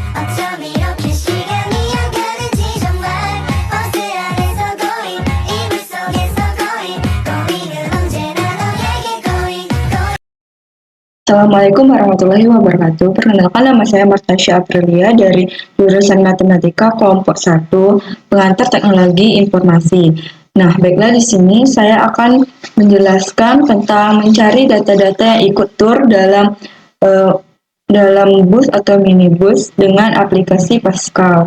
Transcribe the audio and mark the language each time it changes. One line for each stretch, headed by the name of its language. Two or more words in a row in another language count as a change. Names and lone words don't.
Korean: 어쩜 이렇게 시간이 안 가는지 정말 버스 안에서 고인 이불 속에서 고인은 언제나 너에게 고인.
Arabic: السلام عليكم ورحمة الله وبركاته.
Indonesian: Perkenalkan, nama saya Martasya Aprilia dari jurusan Matematika kelompok 1, pengantar teknologi informasi. Nah, baiklah, di sini saya akan menjelaskan tentang mencari data-data yang ikut tur dalam bus atau minibus dengan aplikasi Pascal.